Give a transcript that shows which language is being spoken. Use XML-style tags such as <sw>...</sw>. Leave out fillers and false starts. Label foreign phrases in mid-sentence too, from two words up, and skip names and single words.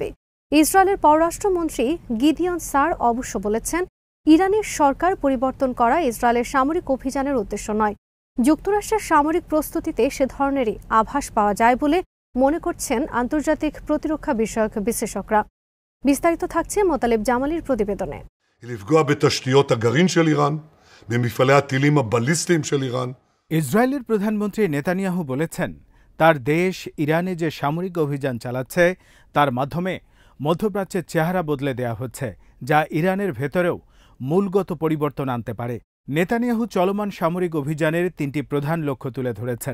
<bn>ইসরায়েলের পররাষ্ট্রমন্ত্রী গিদিয়ন সার অবশ্য বলেছেন, ইরানের সরকার পরিবর্তন করা ইসরায়েলের সামরিক অভিযানের উদ্দেশ্য নয়। যুক্তরাষ্ট্রের সামরিক প্রস্তুতিতে সে ধরনেরই আভাস পাওয়া যায় বলে মনে করছেন আন্তর্জাতিক প্রতিরক্ষা বিষয়ক বিশ্লেষকরা। বিস্তারিত থাকছে মোতালেব জামালির প্রতিবেদনে।</bn> <he>לפגוע בתשתיות הגרעין של איראן, במפעלי הטילים הבליסטיים של איראן।</he> <bn>ইসরায়েলের প্রধানমন্ত্রী নেতানিয়াহু বলেছেন, তার দেশ ইরানে যে সামরিক অভিযান চালাচ্ছে তার মাধ্যমে মধ্যপ্রাচ্যের চেহারা বদলে দেয়া হচ্ছে, যা ইরানের ভেতরেও মূলগত পরিবর্তন আনতে পারে। নেতানিয়াহু চলমান সামরিক অভিযানের তিনটি প্রধান লক্ষ্য তুলে ধরেছেন।</bn>